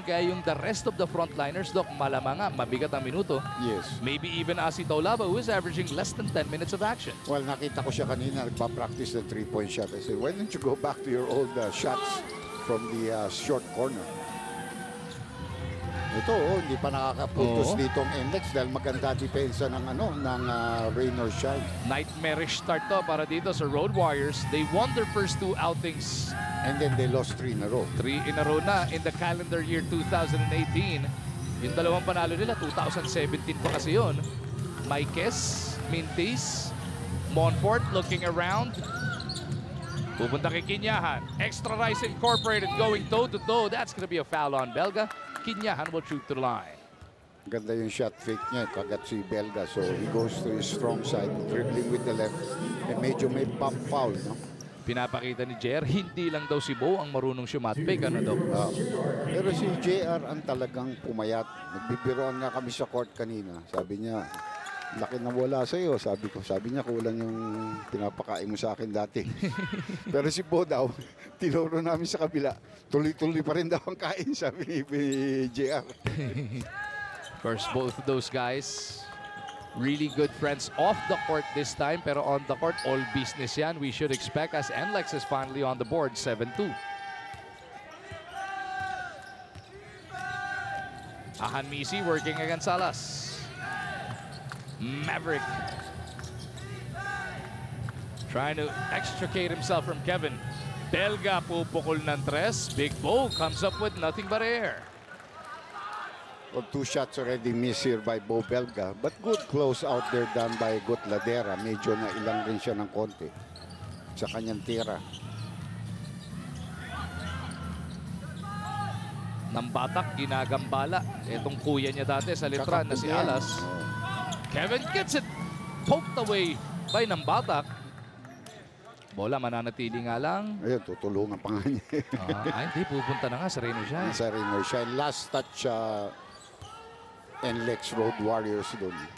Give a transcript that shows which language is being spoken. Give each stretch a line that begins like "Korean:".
Filipino: Kaya yung
English: the rest of the frontliners,
Filipino: Doc, malamang nga, mabigat ang minuto.
English: Yes. Maybe even Asi Taulaba, who is averaging less than 10 minutes of action.
Filipino: Well, nakita ko siya kanina, nagpa-practice ng three-point shot.
English: I said, why don't you go back to your old shots from the short corner?
Filipino: Ito, hindi pa nakakapuntos dito ang NLEX dahil maganda depensa ng Rain or Shine.
English: Nightmarish start
Filipino: to para dito sa Road Warriors.
English: They won their first two outings. And then they lost 3 in a row. 3 in a row na in the calendar year 2018.
Filipino: Yung dalawang panalo nila, 2017 pa kasi yun. Maiquez, Mintis, Monfort
English: looking around.
Filipino: Pupunta kay Kinyahan.
English: Extra Rice Incorporated going toe-to-toe. That's gonna be a foul on Belga. Kinyahan will shoot to the line.
Filipino: Ganda yung shot fake niya, kagat si Belga.
English: So he goes to his strong side, dribbling with the left. And
Filipino: medyo may pump foul,
English: no?
Filipino: Pinapakita ni JR, hindi lang daw si Bo ang marunong shumatpick. Ano daw? Pero si JR ang talagang pumayat. Nagbibiroan nga kami sa court kanina. Sabi niya, laki na wala sa'yo. Sabi niya, kulang yung pinapakain mo sa akin dati. Pero si Bo daw, tinuro namin sa kabila. Tuloy-tuloy pa rin daw ang kain, sabi ni JR.
English: Of course, both of those guys, really good friends off the court this time. Pero on the court, all business yan. We should expect as NLEX is finally on the board, 7-2. Ahan Misi working against Salas. Maverick trying to extricate himself from Kevin. Belga
Filipino: pupukol ng tres.
English: Big Bo comes up with nothing but air. Well, 2 shots already missed here by Bo Belga. But good close out there done by Gotladera.
Filipino: Medyo na ilang rin siya ng konti sa kanyang tira. Ng Batak, ginagambala. Itong kuya niya dati sa Litran na si Alas.
English: Kevin gets it poked away by ng Batak.
Filipino: Bola mananatili nga lang. Ayun, tutulungan pa nga niya. Hindi, pupunta na nga sa Rain or Shine. Sa Rain or Shine. Last touch NLEX Road Warriors doon.